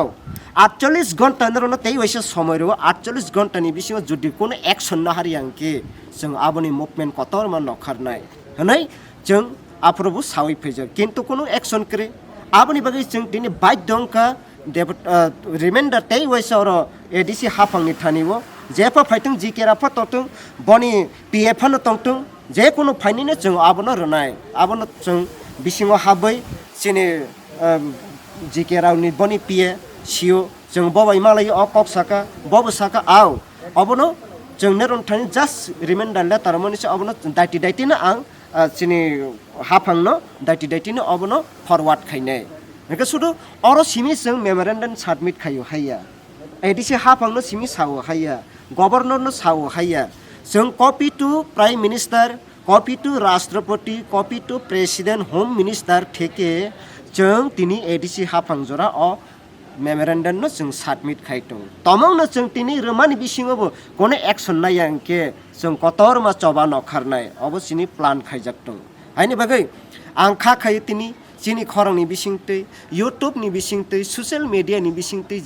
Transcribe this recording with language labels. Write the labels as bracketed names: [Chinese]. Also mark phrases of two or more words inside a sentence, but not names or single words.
[Kok Borok] 48 घन्टा नरनो तै वाइसे समय रो 48 घन्टा नि बिसिङो जुदि कोनो एक्शन नाहारियांके जों आबोनि मुभमेन्ट कतरमा नखारनाय हनै जों आप्रो सावै फैजा किन्तु कोनो एक्शन करे आबोनि बागै जों दिनै बाइट दंका रिमाइंडर तै वाइसे और एडिसि हाफांनि थानिवो जेफा फाइथों जिकेराफा तोथों बनि पीएफ न तोथों जे कोनो फाइनिनो जों आबोनो रनाय आबोनो जों बिसिङो हाबै सिनि जिकेरावनि बनि पीए सिओ जों बबाय मालाय अ कक्साका बबसाका आव अबनो जों नेरन थानि [English] just reminder letter [Kok Borok] मनिसे अबनो दाइति न आं सिनि हाफांनो दाइति न अबनो फरवार्ड खाइनाय नेका सुदु अरो सिमि जों मेमोरेंडम सबमिट खायो हाया एडिसि हाफांनो सिमि सावो हाया गवर्नर नो सावो हाया जों [English] copy to prime minister copy to [Kok Borok] राष्ट्रपति [English] copy to President Home [Kok Borok] मिनिस्टर ठेके जों तिनी एडिसि हाफां जरा अ मेमोरेंडम नो जों सबमिट खाइतो तमंग न जों तिनी रोमानि बिसिङोबो कोने एक्शन नायांके जों कतरमा चबा नखारनाय अबसिनि प्लान खाइजाक्तो हायनि बागै आं खायो तिनी चिनी खरंनि बिसिंतै यूट्यूब नि बिसिंतै [English] social media [Kok Borok] नि बिसिंतै जे